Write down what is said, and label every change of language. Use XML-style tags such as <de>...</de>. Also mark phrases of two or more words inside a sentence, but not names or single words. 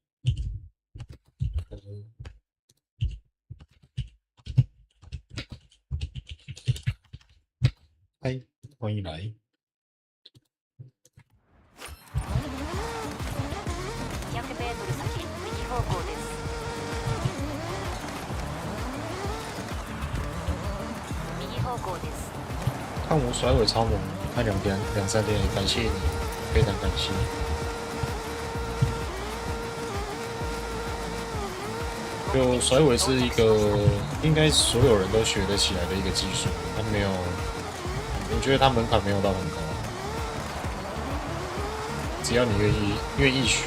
<zh>嗨，欢迎来。</zh> <ja>200 メートル先、右方向です。右方向です。</ja> <zh>看我甩尾超猛，看23点，感谢你，非常感谢。就甩尾是一个应该所有人都学得起来的一个技术，它没有，我觉得它门槛没有到很高，只要你愿意学。</zh>